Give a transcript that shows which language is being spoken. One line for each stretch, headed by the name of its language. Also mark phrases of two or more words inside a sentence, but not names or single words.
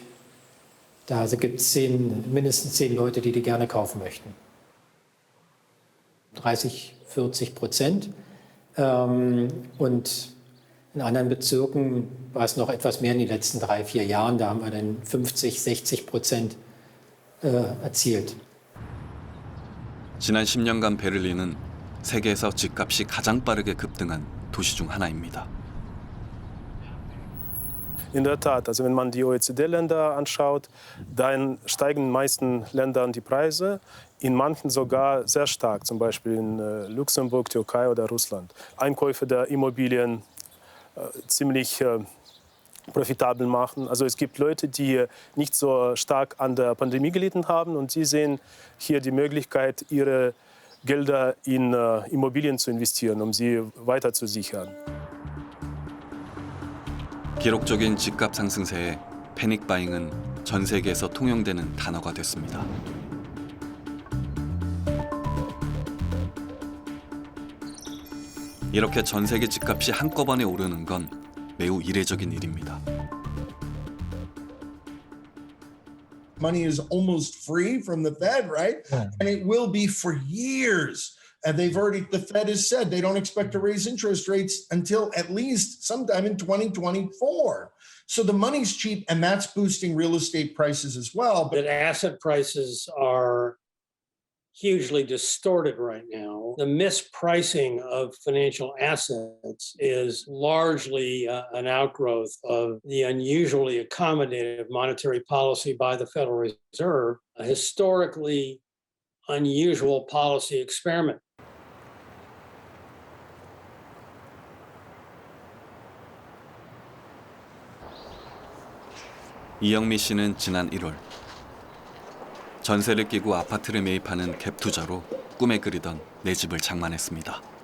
German: Da gibt es mindestens 10 Leute, die gerne kaufen möchten. 30-40%. Und in anderen Bezirken war es noch etwas mehr in den letzten 3-4 Jahren. Da haben wir dann 50-60% erzielt.
Korean: 지난 10년간 베를린은 세계에서 집값이 가장 빠르게 급등한 도시 중 하나입니다.
German: In der Tat, also wenn man die OECD-Länder anschaut, dann steigen in den meisten Ländern die Preise, in manchen sogar sehr stark, zum Beispiel in Luxemburg, Türkei oder Russland. Einkäufe der Immobilien ziemlich profitabel machen. Also es gibt Leute, die nicht so stark an der Pandemie gelitten haben und sie sehen hier die Möglichkeit, ihre Gelder in Immobilien zu investieren, um sie weiter zu sichern.
Korean: 기록적인 집값 상승세에 패닉 바잉은 전 세계에서 통용되는 단어가 됐습니다. 이렇게 전 세계 집값이 한꺼번에 오르는 건 매우 이례적인 일입니다.
English: Money is almost free from the Fed, right? And it will be for years. And the Fed has said they don't expect to raise interest rates until at least sometime in 2024. So the money's cheap, and that's boosting real estate prices as well. But asset prices are hugely distorted right now. The mispricing of financial assets is largely an outgrowth of the unusually accommodative monetary policy by the Federal Reserve, a historically unusual policy experiment.
Korean: 이영미 씨는 지난 1월 전세를 끼고 아파트를 매입하는 갭 투자로 꿈에 그리던 내 집을 장만했습니다.